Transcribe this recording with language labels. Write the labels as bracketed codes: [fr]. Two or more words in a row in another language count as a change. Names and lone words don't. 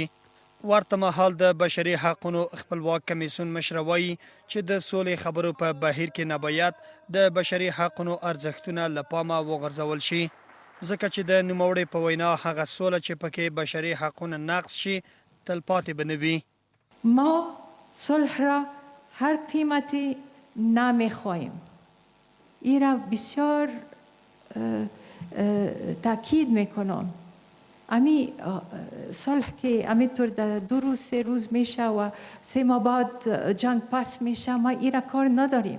[ps] ورته مهال د بشري حقونو خپلواک کمیسیون مشر وایي چې د سولې خبرو په بهیر کې نباید د بشري حقونو ارزښتونه له پامه وغورځول شي ځکه چې د نوموړي په وینا هغه سوله چې پکې بشري حقونه نقض شي تلپاتې به نه وي. [fa] ما صلح را هر قیمتی نمیخواهیم. این را بسیار تاکید میکنم. امی صلح که همینطور در 2 روز 3 روز میشه و 3 ماه بعد جنگ پس میشه، ما این را کار نداریم.